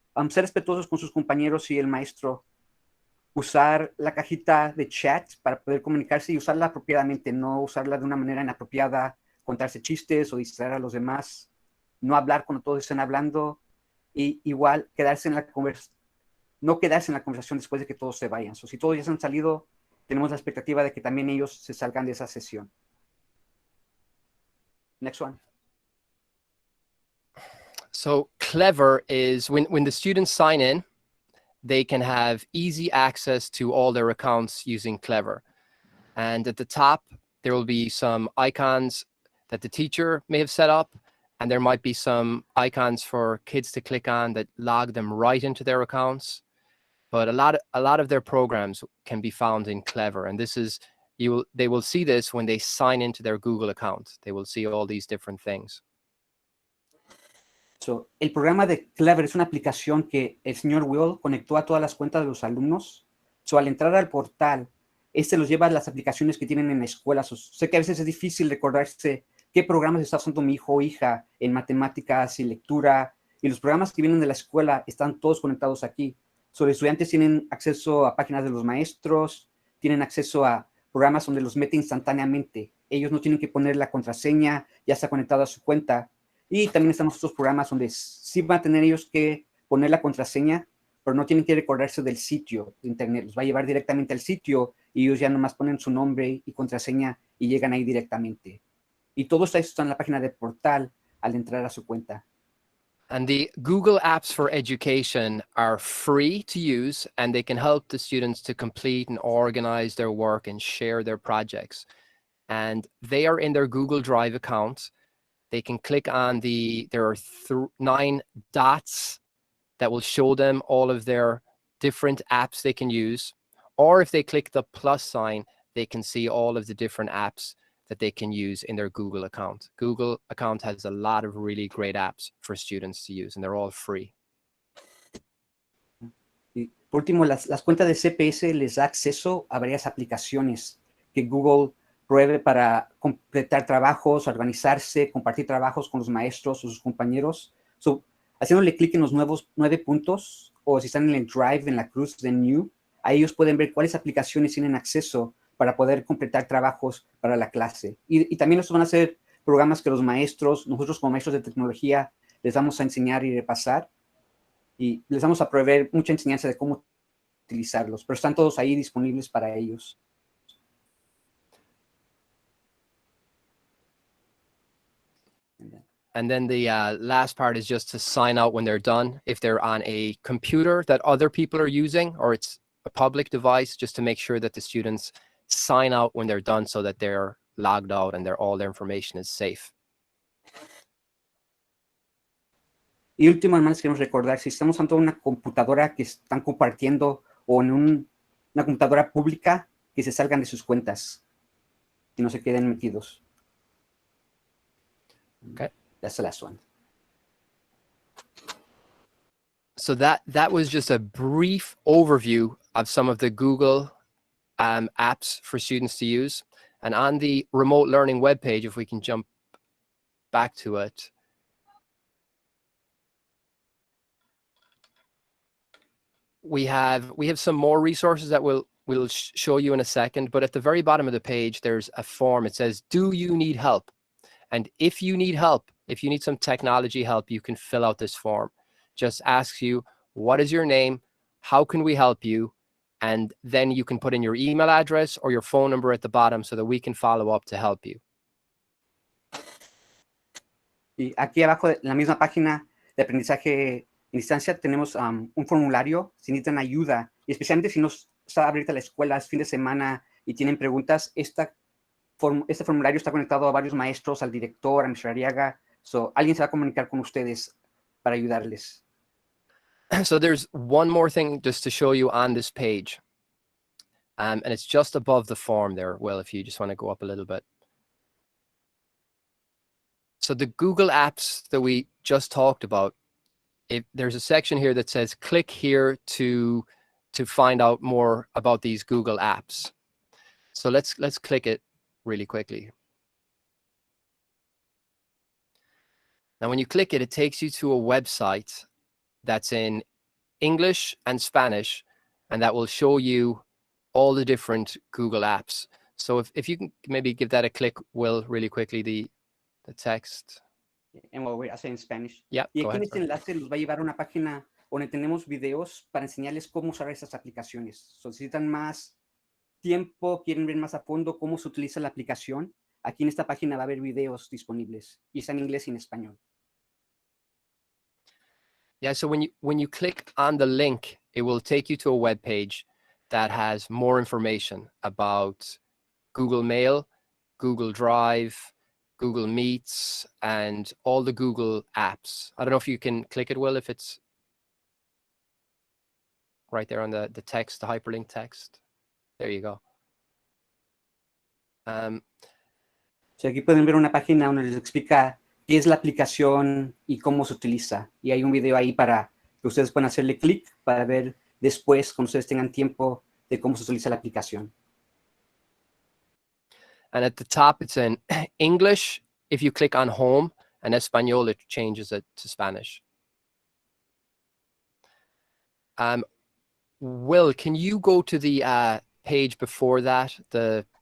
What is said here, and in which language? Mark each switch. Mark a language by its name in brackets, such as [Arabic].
[Spanish] Ser respetuosos con sus compañeros y el maestro. Usar la cajita de chat para poder comunicarse y usarla apropiadamente, no usarla de una manera inapropiada, contarse chistes o distraer a los demás, no hablar cuando todos estén hablando y igual no quedarse en la conversación después de que todos se vayan. Si todos ya se han salido, tenemos la expectativa de que también ellos se salgan de esa sesión. [English] Next one. So Clever is when the students sign in, they can have easy access to all their accounts using Clever. And at the top, there will be some icons that the teacher may have set up, and there might be some icons for kids to click on that log them right into their accounts. But a lot of their programs can be found in Clever, and they will see this when they sign into their Google account. They will see all these different things. [Spanish] El programa de Clever es una aplicación que el señor Will conectó a todas las cuentas de los alumnos. Al entrar al portal, los lleva a las aplicaciones que tienen en la escuela. Sé que a veces es difícil recordarse qué programas está usando mi hijo o hija en matemáticas y lectura, y los programas que vienen de la escuela están todos conectados aquí. Los estudiantes tienen acceso a páginas de los maestros, tienen acceso a programas donde los mete instantáneamente. Ellos no tienen que poner la contraseña, ya está conectado a su cuenta. Y también estamos otros programas donde sí van a tener ellos que poner la contraseña, pero no tienen que recordarse del sitio de internet. Los va a llevar directamente al sitio y ellos ya nomás ponen su nombre y contraseña y llegan ahí directamente. Y todo esto está en la página de portal al entrar a su cuenta. [English] And the Google Apps for Education are free to use, and they can help the students to complete and organize their work and share their projects. And they are in their Google Drive account. They can click on there are 9 dots that will show them all of their different apps they can use. Or if they click the plus sign, they can see all of the different apps that they can use in their Google account. Google account has a lot of really great apps for students to use, and they're all free. [Spanish] Y por último, las cuentas de CPS les da acceso a varias aplicaciones que Google provee para completar trabajos, organizarse, compartir trabajos con los maestros o sus compañeros. Haciéndole clic en los nuevos 9 puntos, o si están en el Drive, en la cruz de New, ahí ellos pueden ver cuáles aplicaciones tienen acceso para poder completar trabajos para la clase. Y también estos van a ser programas que los maestros, nosotros como maestros de tecnología, les vamos a enseñar y repasar. Y les vamos a proveer mucha enseñanza de cómo utilizarlos, pero están todos ahí disponibles para ellos. [English] And then the last part is just to sign out when they're done. If they're on a computer that other people are using, or it's a public device, just to make sure that the students sign out when they're done so that they're logged out and all their information is safe. [Spanish] Y último, hermanos, queremos recordar, si estamos ante una computadora que están compartiendo o en una computadora pública, que se salgan de sus cuentas y no se queden metidos. [English] Okay. That's the last one. So that was just a brief overview of some of the Google apps for students to use. And on the remote learning webpage, if we can jump back to it, we have some more resources that we'll show you in a second. But at the very bottom of the page, there's a form. It says, "Do you need help?" And if you need help, if you need some technology help, you can fill out this form. Just asks you, what is your name? How can we help you? And then you can put in your email address or your phone number at the bottom so that we can follow up to help you. [Spanish] Y aquí abajo, en la misma página de aprendizaje en distancia, tenemos un formulario si necesitan ayuda, y especialmente si no está abierta la escuela, es fin de semana y tienen preguntas. Este formulario está conectado a varios maestros, al director, a Mr. Ariaga. Alguien se va a comunicar con ustedes para ayudarles. [English] So there's one more thing just to show you on this page. And it's just above the form there. Well, if you just want to go up a little bit. So the Google apps that we just talked about, there's a section here that says, click here to find out more about these Google apps. So let's click it really quickly. Now, when you click it, it takes you to a website that's in English and Spanish, and that will show you all the different Google apps. So if you can maybe give that a click, Will, really quickly, the text. And what we're saying in Spanish. Yeah, [Spanish] y [English] go [Spanish] aquí en [English] ahead, [Spanish] este enlace los va a llevar a una página donde tenemos videos para enseñarles cómo usar esas aplicaciones. Si necesitan más tiempo, quieren ver más a fondo cómo se utiliza la aplicación, aquí en esta página va a haber videos disponibles y está en inglés y en español. [English] Yeah, so when you click on the link, it will take you to a web page that has more information about Google Mail, Google Drive, Google Meets, and all the Google apps. I don't know if you can click it, Will, if it's right there on the text, the hyperlink text. There you go. [Spanish] Aquí pueden ver una página donde les explica qué es la aplicación y cómo se utiliza. Y hay un video ahí para que ustedes puedan hacerle clic para ver después, cuando ustedes tengan tiempo, de cómo se utiliza la aplicación. [English] And at the top, it's in English. If you click on home, and Espanol, it changes it to Spanish. Will, can you go to the page before that, the